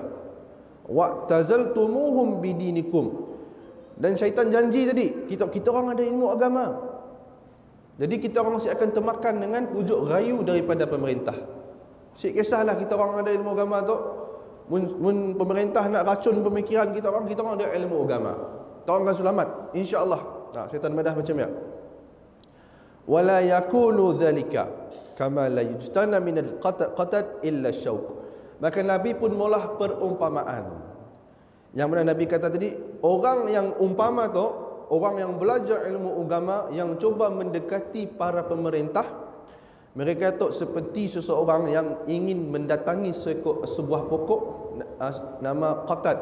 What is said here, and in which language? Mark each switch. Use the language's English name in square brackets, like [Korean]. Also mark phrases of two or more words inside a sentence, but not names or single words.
[Arabic] واعتزلتموهم بدينكم, [Malay] dan syaitan janji tadi, kita orang ada ilmu agama, jadi kita orang mesti akan termakan dengan pujuk rayu daripada pemerintah. Sik kisahlah kita orang ada ilmu agama tu, mun pemerintah nak racun pemikiran kita orang ada ilmu agama, kita orang akan selamat insya-Allah. Syaitan madah macam ya. [Arabic] ولا يكون ذلك كما لا يجتنى من القتاد إلا الشوك. [Malay] Maka Nabi pun mula perumpamaan. Yang mana Nabi kata tadi, orang yang umpama tu, orang yang belajar ilmu agama, yang cuba mendekati para pemerintah, mereka tu seperti seseorang yang ingin mendatangi sebuah pokok nama qatad.